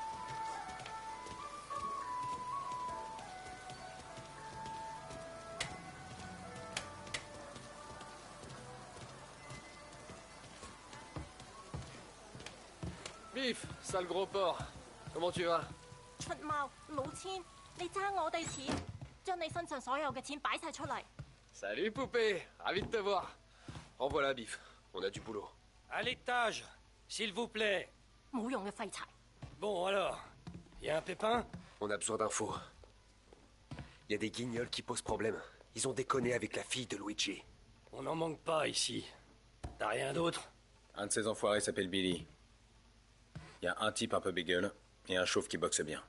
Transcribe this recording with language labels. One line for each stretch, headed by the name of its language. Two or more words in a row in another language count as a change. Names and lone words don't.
French: Biff, sale gros porc. Comment tu vas?
Cantonese: 出貓老千，你爭我哋錢，將你身上所有嘅錢擺晒出嚟。
French: Salut poupée, ravi de te voir. En voilà Biff, on a du boulot. À l'étage, s'il vous plaît.
Cantonese: 冇用嘅廢柴。
French: Bon alors, y a un pépin? On a besoin d'infos. Y a des guignols qui posent problème. Ils ont déconné avec la fille de Luigi. On n'en manque pas ici. T'as rien d'autre? Un de ces enfoirés s'appelle Billy. Il y a un type un peu bégueule et un chauve qui boxe bien.